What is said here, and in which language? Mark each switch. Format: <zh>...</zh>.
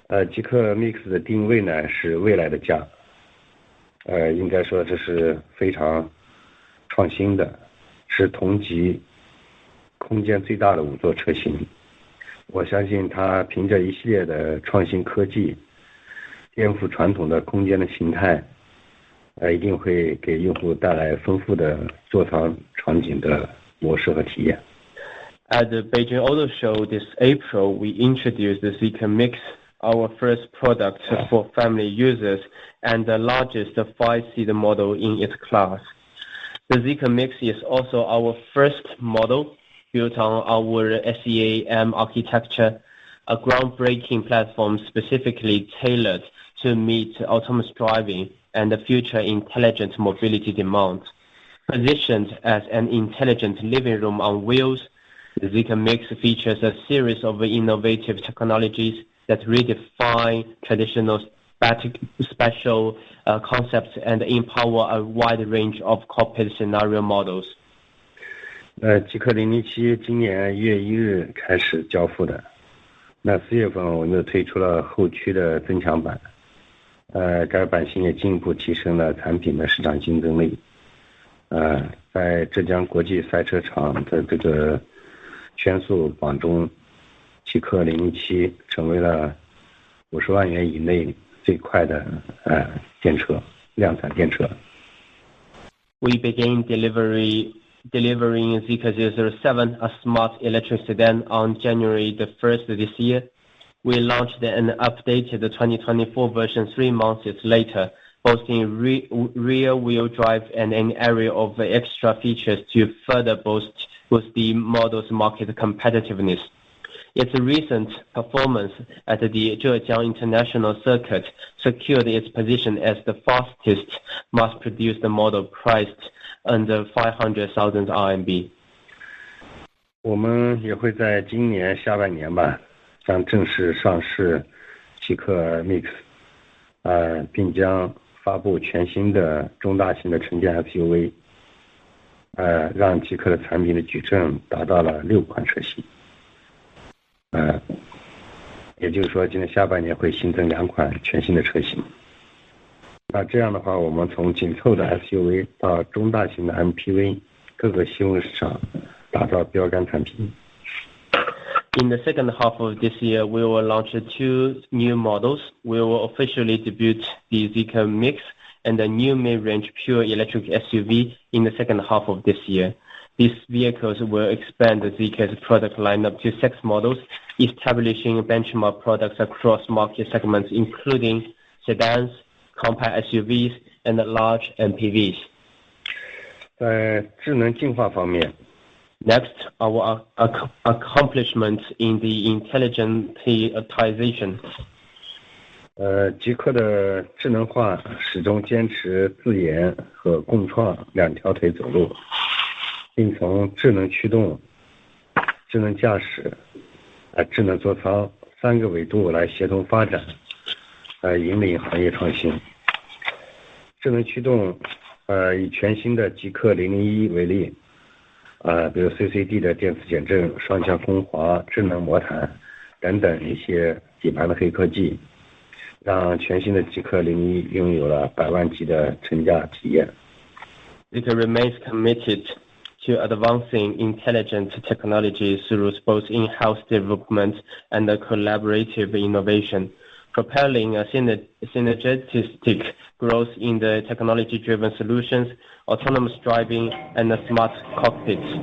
<zh>极氪 Mix 的定位呢是未来的家，应该说这是非常创新的，是同级空间最大的5座车型。我相信它凭着一系列的创新科技，颠覆传统的空间的形态，一定会给用户带来丰富的座舱场景的模式和体验。</zh> <en>At the Beijing Auto Show this April, we introduced the Zeekr Mix, our first product for family users and the largest 5-seater model in its class. The Zeekr Mix is also our first model built on our SEAM architecture, a groundbreaking platform specifically tailored to meet autonomous driving and the future intelligent mobility demands. Positioned as an intelligent living room on wheels, the Zeekr Mix features a series of innovative technologies that redefine traditional spatial concepts and empower a wide range of cockpit scenario models.</en> <zh>极氪007今年1月1日开始交付的，4月份我们又推出了后驱的增强版，该版型也进一步提升了产品的市场竞争力。在浙江国际赛车场的这个圈速榜中，极氪007成为了50万元以内最快的电车，量产电车。</zh> <en>We began delivering Zeekr 007, a smart electric sedan, on January the 1st this year. We launched an updated 2024 version 3 months later, boasting rear-wheel drive and an array of extra features to further boost the model's market competitiveness. Its recent performance at the Zhejiang International Circuit secured its position as the fastest mass-produced model priced under 500,000 RMB.</en> <zh>我们也会在今年下半年吧，将正式上市极氪 Mix，并将发布全新的中大型的纯电 SUV， 让极客的产品的矩阵达到了6款车型。也就是说，今年下半年会新增2款全新的车型。那这样的话，我们从紧凑的 SUV 到中大型的 MPV， 各个细分市场打造标杆产品。</zh> <en>In the second half of this year, we will launch 2 new models. We will officially debut the Zeekr Mix and a new mid-range pure electric SUV in the second half of this year. These vehicles will expand the Zeekr's product lineup to 6 models, establishing benchmark products across market segments, including sedans, compact SUVs, and large MPVs.</en> <zh>在智能进化方面</zh> <en>Next, our accomplishments in the intelligentization.</en> <zh>极客的智能化始终坚持自研和共创2条腿走路，并从智能驱动、智能驾驶、智能座舱3个维度来协同发展，引领行业创新。智能驱动，以全新的极客001为例，比如 CCD 的电磁减震、双向空滑、智能魔毯等等一些底盘的黑科技，让全新的极客001拥有了100万级的乘驾体验。</zh> <en>Zeekr remains committed to advancing intelligent technology through both in-house development and collaborative innovation, propelling a synergistic growth in the technology-driven solutions, autonomous driving, and smart cockpits.</en>